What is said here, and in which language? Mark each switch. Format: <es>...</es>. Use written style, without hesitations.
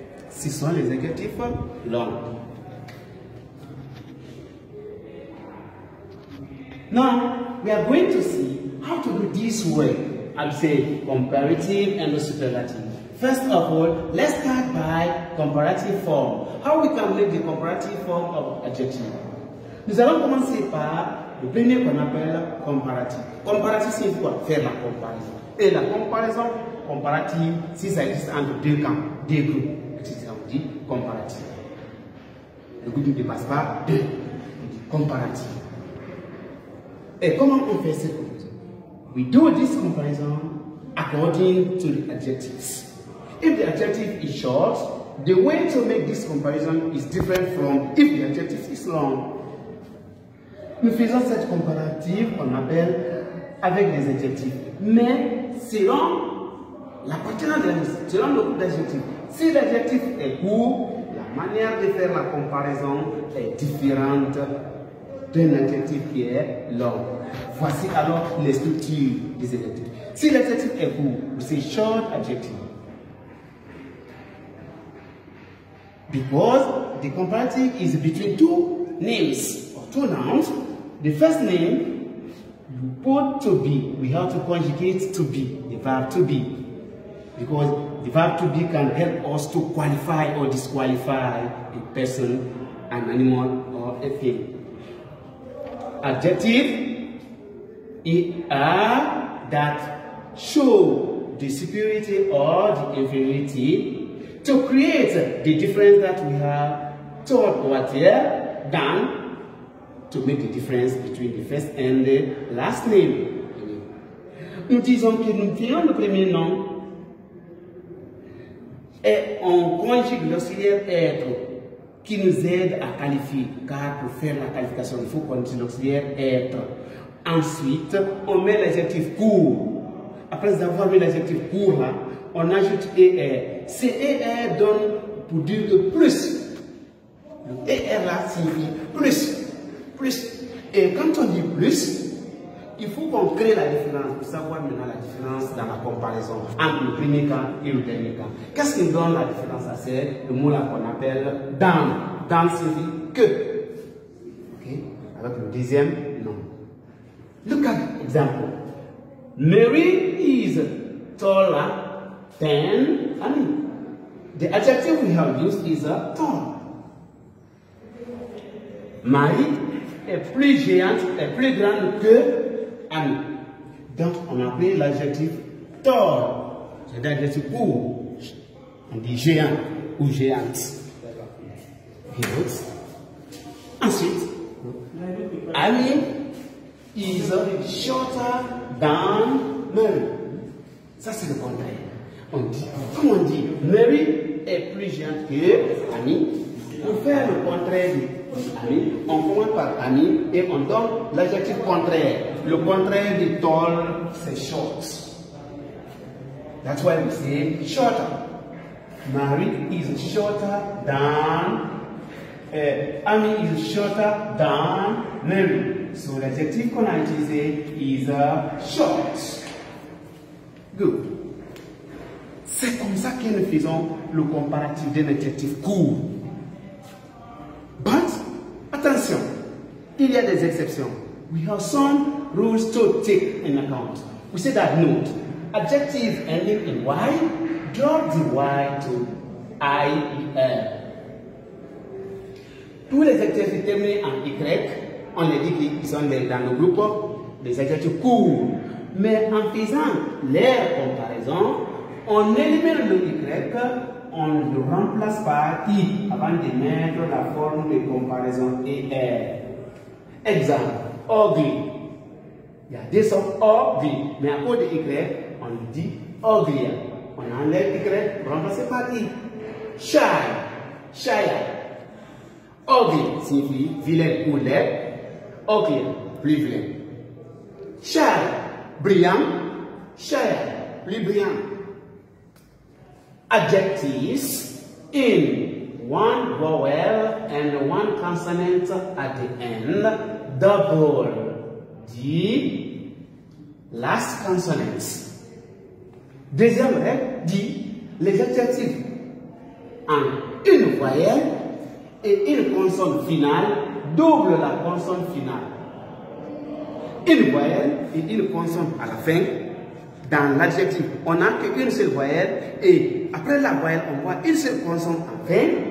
<fr>Ce sont les adjectifs longs.</fr> <en>Now, we are going to see how to do this way. I'll say comparative and superlative. First of all, let's start by comparative form. How we can make the comparative form of adjective?</en> <fr>Nous allons commencer par le premier qu'on appelle comparatif. Comparatif, c'est quoi? Faire la comparaison. Et la comparaison comparative, si ça existe entre deux camps, deux groupes, c'est ça on dit comparatif. Le groupe ne dépasse pas deux. On dit comparatif. Et comment on fait cette comparaison?</fr> <en>We do this comparison according to the adjectives. If the adjective is short, the way to make this comparison is different from if the adjective is long.</en> <fr>Nous faisons cette comparative qu'on appelle avec les adjectifs. Mais selon l'appartenance, selon le groupe d'adjectifs, si l'adjectif est court, la manière de faire la comparaison est différente d'un adjectif qui est long. Voici alors les structures des adjectifs. Si l'adjectif est court, c'est</fr> <en>short adjective. Because the comparative is between two names or two nouns, the first name you put to be. We have to conjugate to be, the verb to be. Because the verb to be can help us to qualify or disqualify a person, an animal, or a thing. Adjective are that show the superiority or the inferiority to create the difference that we have taught over here, done to make the difference between the first and the last name.</en> <fr>Nous disons que nous tirons le premier nom et on conjugue l'auxiliaire être qui nous aide à qualifier, car pour faire la qualification, il faut qu'on utilise l'auxiliaire être. Ensuite, on met l'adjectif court. Après avoir mis l'adjectif court, là, on ajoute ER. Ce ER donne pour dire que plus. Le ER là signifie plus. Plus. Et quand on dit plus, il faut qu'on crée la différence pour savoir maintenant la différence dans la comparaison entre le premier cas et le dernier cas. Qu'est-ce qui donne la différence? C'est le mot là qu'on appelle dans. Dans signifie que. Okay? Avec le deuxième nom.</fr> <en>Look at example. Mary is taller than Annie. The adjective we have used is a tall.</en> <fr>Marie est plus géante, est plus grande que Annie. Donc on a pris l'adjectif tall. C'est l'adjectif court. On dit géant ou géante.</fr> <en>Ensuite, Annie is shorter than Mary.</en> <fr>Ça c'est le contraire. On dit, comme on dit, Mary est plus géante que Annie. Pour faire le contraire de Annie, on commence par Annie et on donne l'adjectif contraire. Le contraire de tall, c'est short.</fr> <en>That's why we say shorter. Mary is shorter than Annie is shorter than Mary.</en> <fr>So l'adjectif qu'on a utilisé</fr> <en>is short. Good.</en> <fr>C'est comme ça que nous faisons le comparatif d'un adjectif court. But, attention, il y a des exceptions.</fr> <en>We have some rules to take in account. We say that note, adjective ending in Y, drop the Y to IER.</en> <fr>Tous les adjectifs terminés en Y, on les dit qu'ils sont dans le groupe des adjectifs courts. Mais en faisant leur comparaison, on élimine le Y, on le remplace par I avant de mettre la forme de comparaison ER. Exemple, ugly. Il y a des sortes ugly, mais à cause de Y, on dit ugly. On enlève Y, remplacé par I. Shy, shy. Ugly signifie vilain ou laid. Ugly, plus vilain. Shy, brillant. Shy, plus brillant.</fr> <en>Adjectives in one vowel and one consonant at the end double the last consonants.</en> <fr>Deuxième règle dit les adjectifs en une voyelle et une consonne finale double la consonne finale. Une voyelle et une consonne à la fin. Dans l'adjectif, on n'a qu'une seule voyelle et après la voyelle, on voit une seule consonne en fin.</fr>